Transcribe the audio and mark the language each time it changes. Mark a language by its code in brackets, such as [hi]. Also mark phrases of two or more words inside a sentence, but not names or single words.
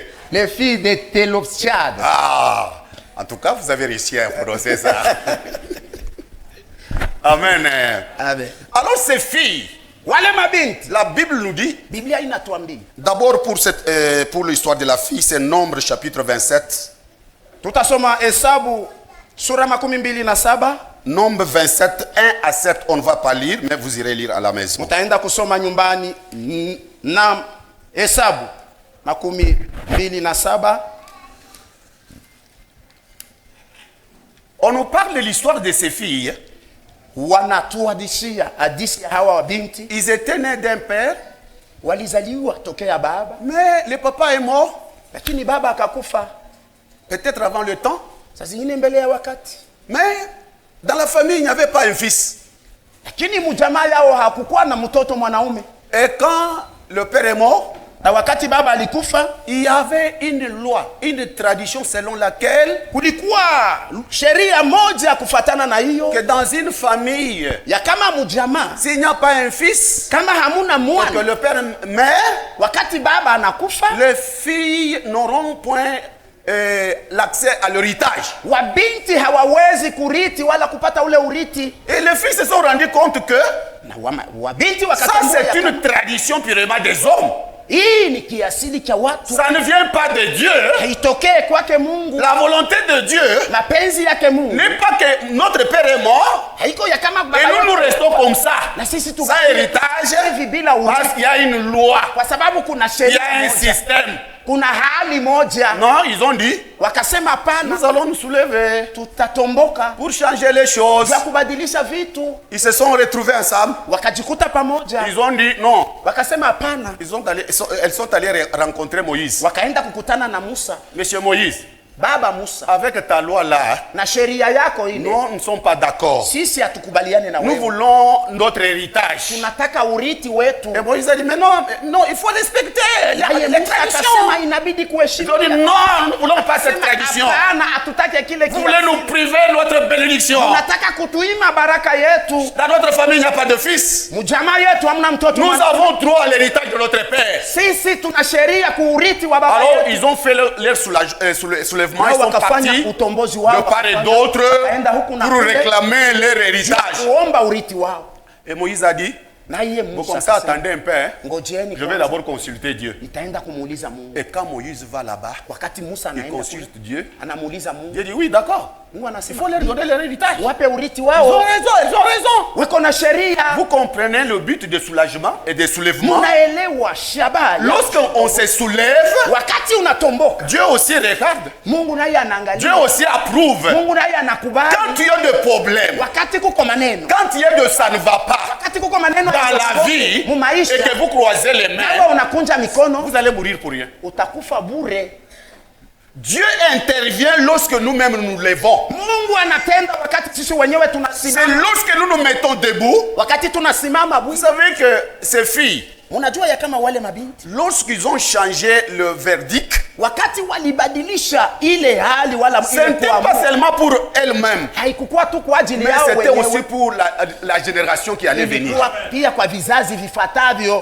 [fr] les filles de Telopsiad. Ah, en tout cas, vous avez réussi à prononcer ça. Amen. Amen. Alors ces filles, [sw] Wale mabinti, [fr] la Bible nous dit, [sw] Biblia inatuambia. [fr] d'abord pour l'histoire de la fille, c'est Nombre chapitre 27. [sw] Tutasoma Hesabu sura 27. [fr] Nombre 27, 1 à 7, on ne va pas lire, mais vous irez lire à la maison. [sw] Mutaenda kusoma nyumbani na Hesabu 27. [fr] On nous parle de l'histoire de ces filles. [sw] Wanatuhadisia hadithi ya hawa wabinti, [fr] Ils étaient nés d'un père, [sw] walizaliwa tokea baba, [fr] mais le papa est mort, [sw] lakini baba akakufa [fr] peut-être avant le temps. [sw] saa zingine mbele ya wakati, [fr] Mais dans la famille, il n'y avait pas un fils. [sw] lakini mjamaa yao hakukuwa na mtoto mwanaume. [fr] Et quand le père est mort, [sw] Na wakati baba alikufa, [fr] il y avait une loi, une tradition selon laquelle [sw] kulikuwa sheria moja kufatana na hiyo [fr] que dans une famille, [sw] ya kama mjamaa, [fr] s'il n'y a pas un fils, [sw] kama hamuna [fr] et que [sw] mwana, [fr] le père meurt, [sw] wakati baba anakufa, [fr] les filles n'auront point l'accès à l'héritage. [sw] wabinti hawawezi kuriti wala kupata ule uriti. [fr] Et les filles se sont rendues compte que [sw] Na wabinti [fr] ça [sw] wakatambua [fr] c'est [sw] ya [fr] une tradition purement des hommes. [sw] hii ni kiasili cha watu, [fr] Ça ne vient pas de Dieu. [sw] haitokee kwake Mungu. [fr] La volonté de Dieu [sw] Mapenzi yake Mungu [fr] n'est pas que notre père est mort [sw] haiko ya kama baba [fr] et nous [sw] yetu, [fr] restons comme ça. [sw] na sisi [fr] Sans héritage, [sw] hivi bila [fr] parce [sw] uriti, [fr] qu'il y a une loi, [sw] kwa sababu kuna [fr] il y [sw] sheria [fr] a un [sw] moja, [fr] système. [sw] kuna hali moja. [fr] Non, ils ont dit, [sw] Wakasema hapana, [fr] nous allons nous soulever [sw] tutatomboka [fr] pour changer les choses. [sw] ya kubadilisha vitu. [fr] Ils se sont retrouvés ensemble. [sw] Wakajikuta pamoja, [fr] Ils ont dit non. [sw] wakasema hapana. [fr] Elles sont allées rencontrer Moïse. [sw] Wakaenda kukutana na Musa. [fr] Monsieur Moïse, [sw] Baba Musa, [fr] avec ta loi là, [sw] na sheria yako ile, [fr] nous ne sommes pas d'accord. [sw] sisi hatukubaliane na [fr] Nous [sw] wewe. [fr] voulons notre héritage. [sw] Tunataka urithi wetu. [fr] Et Moïse a dit, mais non, il faut respecter [sw] Naye [fr] les [sw] Musa [fr] traditions. [sw] akasema inabidi [fr] Ils [sw] kuheshimu. [fr] ont dit, non, nous ne voulons pas cette tradition. [sw] Hapana, hatutaki kile [fr] Vous voulez nous priver de notre bénédiction. [sw] Tunataka kutuima baraka yetu. [fr] Dans notre famille, il n'y a pas de fils. [sw] Mjamaa yetu hamna mtoto. [fr] Nous avons droit à l'héritage de notre père. [sw] Sisi tuna sheria kuurithi wa baba [fr] Alors, [sw] yetu. [fr] ils ont fait leur soulèvement. Ils [sw] Nao [fr] sont [sw] wakafanya [fr] partis [sw] utombozi [fr] de [sw] wao. [fr] part et d'autre [sw] Wakaenda huku na [fr] pour [sw] kule, [fr] réclamer leur héritage. [sw] kuomba urithi wao. [fr] Et Moïse a dit, [sw] Na yeye [fr] bon, [sw] Musa [fr] comme ça, [sw] akasema, [fr] attendez un peu. Hein. [sw] ngojeeni [fr] Je vais [sw] kwanza, [fr] d'abord consulter Dieu. [sw] nitaenda kumuuliza Mungu. [fr] Et quand Moïse va là-bas, [sw] Wakati Musa [fr] il [sw] anaenda [fr] consulte [sw] kule, [fr] Dieu. [sw] anamuuliza Mungu. [fr] Dieu dit, oui, d'accord. [sw] Mungu [fr] Il [sw] anasema [fr] faut leur donner leur héritage. [sw] wape urithi [fr] Ils ont [sw] wao. [fr] raison, ils ont raison. [sw] Weko na sheria. [fr] Vous comprenez le but de soulagement et de soulèvement? [sw] Munaelewa shabaha. [fr] Lorsqu'on se soulève, [sw] Wakati unatomboka, [fr] Dieu aussi regarde. [sw] Mungu naye [fr] Dieu [sw] anaangalia. [fr] aussi approuve. [sw] Mungu naye anakubali. [fr] Quand il y a des problèmes, [sw] Wakati kuko maneno, [fr] quand il y a de ça ne va pas [sw] wakati kuko maneno [fr] dans la vie [sw] mu maisha, [fr] et que vous croisez les [sw] nawe [fr] mains, [sw] unakunja mikono, [fr] vous allez mourir pour rien. [sw] utakufa bure. [fr] Dieu intervient lorsque nous-mêmes nous levons. [sw] Mungu anatenda wakati sisi wenyewe [fr] C'est [sw] tunasimama. [fr] lorsque nous nous mettons debout. [sw] Wakati tunasimama [fr] Vous bu. savez que ces filles, [sw] Unajua ya kama wale mabinti [fr] lorsqu'ils ont changé le verdict, [sw] wakati walibadilisha ile hali wala [fr] ce [sw] ile [fr] n'était pas [sw] kuamua, [fr] seulement pour elles-mêmes, [sw] haikukuwa tu kwa ajili [fr] mais [sw] yao [fr] c'était aussi [sw] wenyewe, [fr] pour la génération qui allait venir. [sw] ilikuwa pia kwa vizazi vifuatavyo.